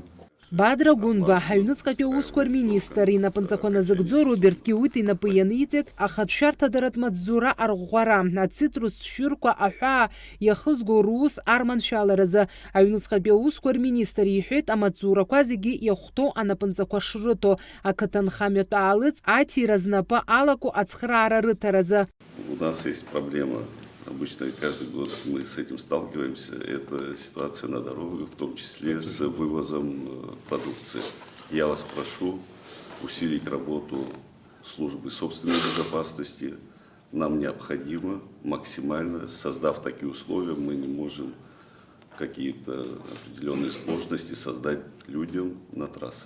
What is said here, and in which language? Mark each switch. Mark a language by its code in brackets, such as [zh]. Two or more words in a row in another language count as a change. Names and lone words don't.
[ab] Бадра Гунба ҳаҩныҵҟатәи аусқәа рминистр инапынҵақәа назыгӡо Роберт Киут инапы ианиҵеит ахатә шәарҭадаратә маҵзура арӷәӷәара, ацитрус шәырқәа аҳәаа иахызго рус арманшәаларазы. Аҩныҵҟатәи аусқәа рминистр иҳәеит амаҵзурақәа зегьы иахәҭоу анапынҵақәа шрыҭо, ақыҭанхамҩатә аалыҵ аҭира знапы алаку ацхраара рыҭаразы. [ru] У нас есть проблема. Обычно каждый год мы с этим сталкиваемся. Это ситуация на дорогах, в том числе с вывозом продукции. Я вас прошу усилить работу службы собственной безопасности. Нам необходимо максимально, создав такие условия, мы не можем какие-то определенные сложности создать людям на трассах.